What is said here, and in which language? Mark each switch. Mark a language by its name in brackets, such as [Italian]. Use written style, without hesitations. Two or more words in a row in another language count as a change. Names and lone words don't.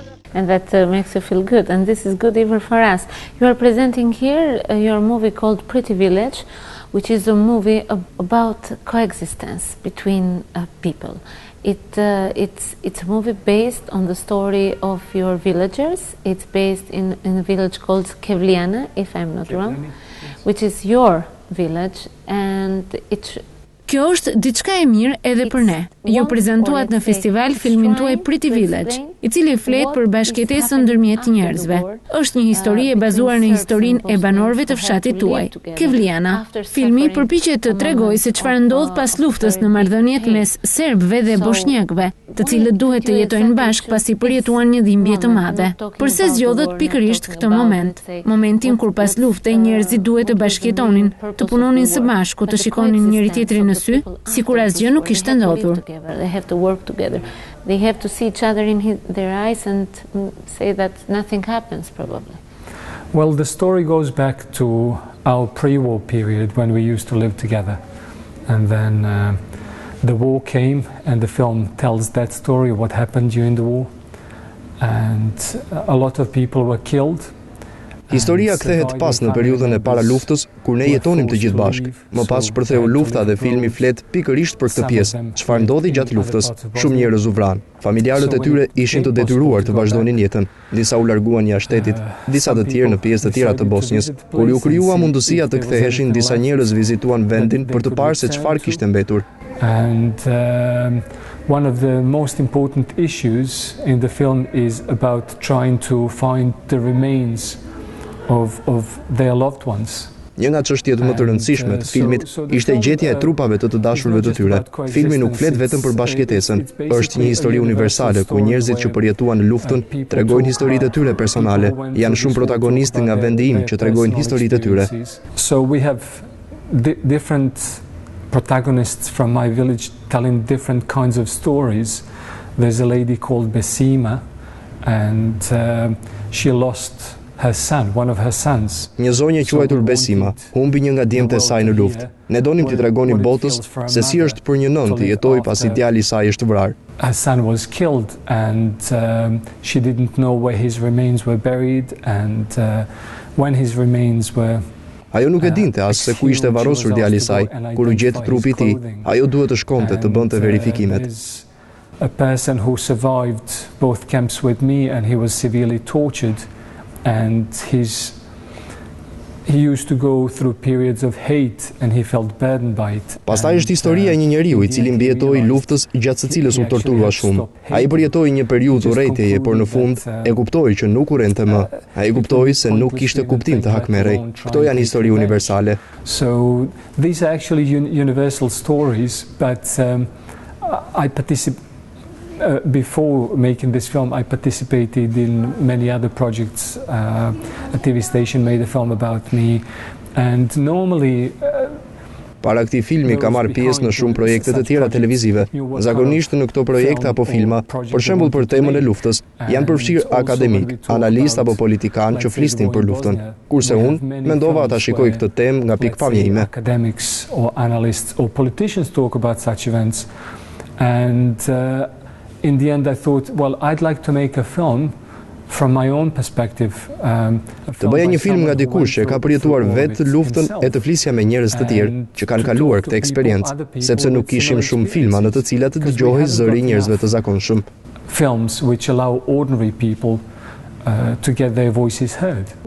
[English] And that makes you feel good, and this is good even for us. You are presenting here your movie called Pretty Village, which is a movie about coexistence between people. It's a movie based on the story of your villagers. It's based in a village called Kevliana, if I'm not wrong, which is your village, and it. [Albanian] Kjo është diçka e mirë edhe për ne. Ju prezantuat në festival filmin tuaj Pretty Village, i cili flet për bashkëtesën ndërmjet njerëzve. Është një histori e bazuar në historinë e banorëve të fshatit tuaj, Kevliana. Filmi përpiqet të tregojë se çfarë ndodh pas luftës në marrëdhëniet mes serbëve dhe bosnjakëve, të cilët duhet të jetojnë bashkë pasi përjetuan një dhimbje të madhe. Përse zgjodhet pikërisht këtë moment? Momentin kur pas luftës njerëzit duhet të bashkëjetonin, të punonin së bashku, të shikonin njëri tjetrin në sy, sikur asgjë nuk kishte ndodhur. [English] They have to work together. They have to see each other in their eyes and say that nothing happens, probably. Well, the story goes back to our pre-war period when we used to live together. And then the war came, and the film tells that story, what happened during the war. And a lot of people were killed. [Albanian] Historia kthehet pas në periudhën e para luftës, kur ne jetonim të gjithë bashkë. Më pas shpërtheu lufta dhe filmi flet pikërisht për këtë pjesë, çfarë ndodhi gjatë luftës. Shumë njerëz u vranë. Familjarët e tyre ishin të detyruar të vazhdonin jetën. Disa u larguan jashtë shtetit, disa të tjerë në pjesë të tjera të Bosnjës. Kur u krijua mundësia të ktheheshin, disa njerëz vizituan vendin për të parë se çfarë kishte mbetur. [English] And one of the most important issues in the film is about trying to find the remains of their loved ones. [Albanian] Një nga çështjet më të rëndësishme të filmit ishte gjetja e trupave të dashurve të tyre. Filmi nuk flet vetëm për bashkëtesën, është një histori universale ku njerëzit që përjetuan luftën tregojnë historitë e tyre personale. Janë shumë protagonistë nga vendi im që tregojnë historitë e tyre. [English] So we have different protagonists from my village telling different kinds of stories. There's a lady called Besima, and she lost her son, one of her sons. [Albanian] Një zonjë e quajtur Besima humbi një nga djemtë e saj në luftë. Ne donim t'i tregonim botës se si është për një nënë të jetojë pasi djali i saj është vrarë. [English] Her son was killed, and she didn't know where his remains were buried, and when his remains were [Albanian] Ajo nuk e dinte as se ku ishte varrosur djali i saj. Kur u gjet trupi i tij, ajo duhet të shkonte të bënte verifikimet. [English] A person who survived both camps with me, and he was severely tortured, and he used to go through periods of hate, and he felt burdened by it. [Albanian] Pastaj është historia e një njeriu i cili mbijetoi luftës gjatë së cilës u torturua shumë. Ai përjetoi një periudhë urrejtjeje, por në fund e kuptoi që nuk urrente më. Ai kuptoi se nuk kishte kuptim të hakmerej. Këto janë histori universale. [English] So these are actually universal stories, but I participate. Before making this film, I participated in many other projects. A TV station made a film about me, and normally. [Albanian] Para këtij filmi ka marrë pjesë në shumë projekte të tjera televizive. Zakonisht në këto projekte apo filma, për shembull për temën e luftës, janë përfshirë akademik, analistë apo politikanë që flisnin për luftën. Kurse unë mendova ta shikoj këtë temë nga pikpamja ime. [English] Academics or analysts or politicians talk about such events, and in the end I thought, well, I'd like to make a film from my own perspective. [Albanian] Të bëja një film nga dikush që ka përjetuar vetë luftën e të flisja me njerëz të tjerë që kanë kaluar këtë eksperiencë, sepse nuk kishim shumë filma në të cilat të dëgjohej zëri i njerëzve të zakonshëm. [English] Films which allow ordinary people to get their voices heard.